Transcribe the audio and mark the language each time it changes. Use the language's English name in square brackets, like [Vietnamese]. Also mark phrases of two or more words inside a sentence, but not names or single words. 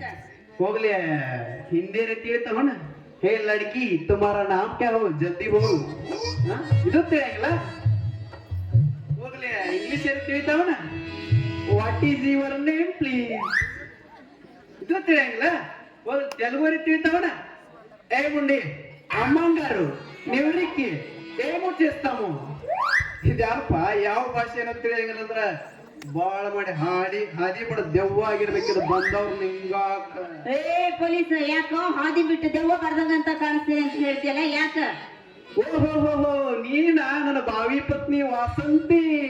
[Kannada] ಹೋಗ್ಲಿ, ಹಿಂದಿ ತಿಳಿತಾವಣ. [Hindi] हे लड़की तुम्हारा नाम क्या हो, जल्दी बोल. [Kannada] ಇದು ತಿಳಿಯಂಗಿಲ್ಲ? ಹೋಗ್ಲಿ, ಇಂಗ್ಲಿಷ್ ತಿಳಿತಾವಣ. [English] What is your name please? [Kannada] ಇದು ತಿಳಿಯಂಗಿಲ್ಲ? ಹೋಗ್ಲಿ, ತೆಲುಗು ತಿಳಿತಾವಣ. [Telugu] ఏ ముండి అమ్మంగారు నివరికి ఏమో చేస్తాము. [Kannada] ఇది ಯಾರಪ್ಪ ಯಾವ ಭಾಷೆ ಏನೋ ತಿಳಿಯಂಗಿಲ್ಲ. ಬಾಳ ಮಾಡಿ ಹಾದಿ ಬಿಡ ದೆವ್ವ ಆಗಿರ್ಬೇಕಿದು ಬಂದವ್ರು ನಿಂಗಾಕ. ಏ ಪೊಲೀಸ್, ಯಾಕೋ ಹಾದಿ ಬಿಟ್ಟು ದೆವ್ವ ಬರ್ದಂಗಂತ ಕಾಣಿಸ್ತೀನಿ ಅಂತ ಹೇಳ್ತಿಯಲ್ಲ, ಯಾಕ? ಓಹೋ, ನೀನ ನನ್ನ ಬಾವಿ ಪತ್ನಿ ವಾಸಂತಿ.